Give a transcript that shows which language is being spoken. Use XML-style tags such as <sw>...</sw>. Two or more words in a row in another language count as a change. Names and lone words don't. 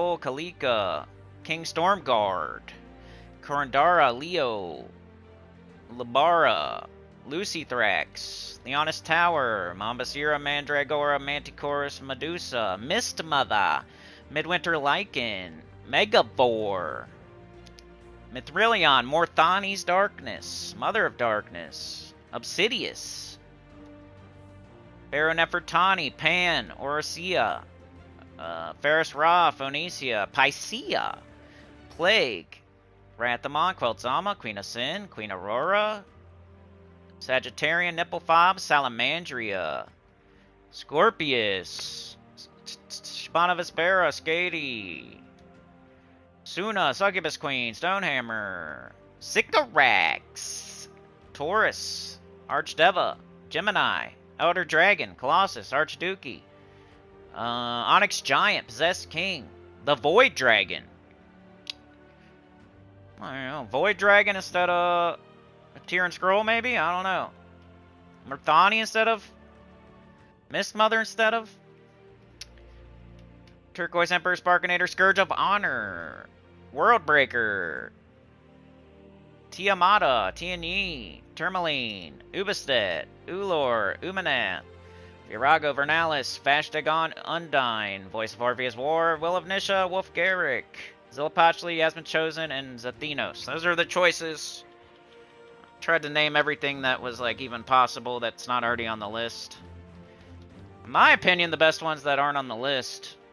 <en>Bull, Kalika, King Stormguard, Korandara, Leo, Labara, Lucythrax, The Honest Tower, Mambasira, Mandragora, Manticorus, Medusa, Mistmother, Midwinter Lycan, Megavore, Mithrilion, Morthani's Darkness, Mother of Darkness, Obsidius, Baron Nefertani, Pan, Orisia, Ferris Ra, Phoenicia, Pycea, Plague, Ranthamon, Queltzama, Queen of Sin, Queen Aurora, Sagittarian, Nipplefobs, Salamandria, Scorpius, Spinavispera, Skady, Suna, Succubus Queen, Stonehammer, Sycorax, Taurus, Archdeva, Gemini, Elder Dragon, Colossus, Archduke, Onyx Giant, Possessed King, the Void Dragon. I don't know, Void Dragon instead of a Tyran Scroll, maybe? I don't know. Murthani instead of Mist Mother instead of Turquoise Emperor, Sparkinator, Scourge of Honor, Worldbreaker, Tiamata, Tianyi, Tourmaline, Ubistet, Ulor, Umanat, Virago, Vernalis, Fashtagon, Undyne, Voice of Orpheus War, Will of Nisha, Wolf Garrick, Zillipochli, Yasmin Chosen, and Zathenos. Those are the choices. Tried to name everything that was like even possible that's not already on the list. In my opinion, the best ones that aren't on the list</en>